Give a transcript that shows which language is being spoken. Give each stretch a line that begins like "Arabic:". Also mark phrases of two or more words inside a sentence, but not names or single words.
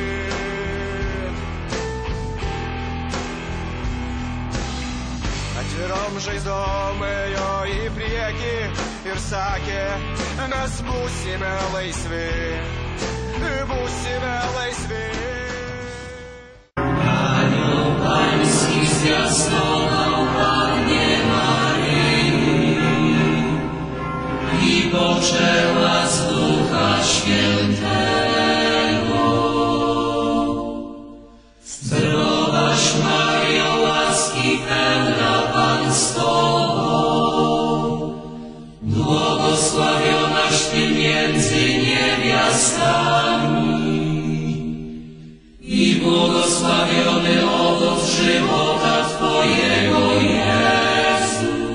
Lithuanian: Atvirom žaizdom ėjo į priekį ir sakė, mes būsime laisvi, būsime laisvi.
Polish: Poczęła z Ducha Świętego. Zdrowaś Maryjo, łaski pełna, Pan z Tobą, błogosławionaś Ty między niewiastami i błogosławiony owoc żywota Twojego, Jezu.